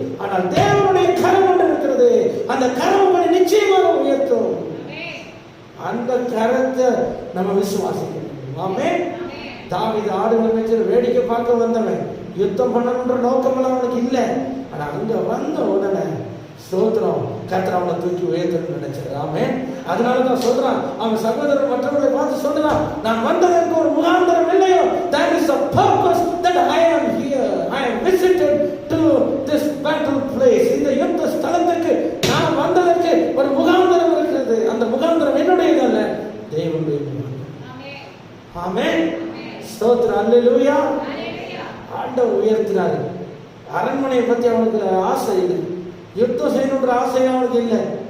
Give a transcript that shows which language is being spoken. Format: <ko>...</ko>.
<ta>ஆனால் தேவனுடைய கரம் ஒன்று இருக்கிறது. அந்த கரம் உங்களை நிச்சயமாக உயர்த்தும். அந்த கரத்தை நம்ம விசுவாசிக்கணும். ஆமென். தாவீது ஆடுகள் மேய்ச்சல் வேடிக்கை பார்க்க வந்தவன், யுத்தம் பண்ணணுன்ற நோக்கம் எல்லாம் அவனுக்கு இல்லை. ஆனா அங்க வந்த உடனே ஸ்தோத்திரம் கர்த்தர் அவனை தூக்கி உயர்த்தணும்னு நினைச்சாரு. ஆமென். அதனால தான் சொல்றான், அவன் சகோதரர் மற்றவர்களை பார்த்து சொல்றான், நான் வந்ததற்கு ஒரு முகாந்திரம் இல்லையோ,</ta> <en>that is the purpose that I am here, I am visited to this battle place.</en> <ta>இந்த யுத்த ஸ்தலத்துக்கு நான் வந்ததற்கு ஒரு முகாந்திரம் இருக்கிறது. அந்த முகாந்திரம் என்னுடையது அல்ல, தேவனுடைய முகாந்திரம். ஆமென். ஸ்தோத்திரம். அல்லேலூயா. ஆண்டவர் உயர்த்தினாரு. அரண்மனையை பத்தி அவனுக்கு ஆசை இல்லை, யுத்தம் செய்யணுன்ற ஆசை அவனுக்கு இல்லை.</ta>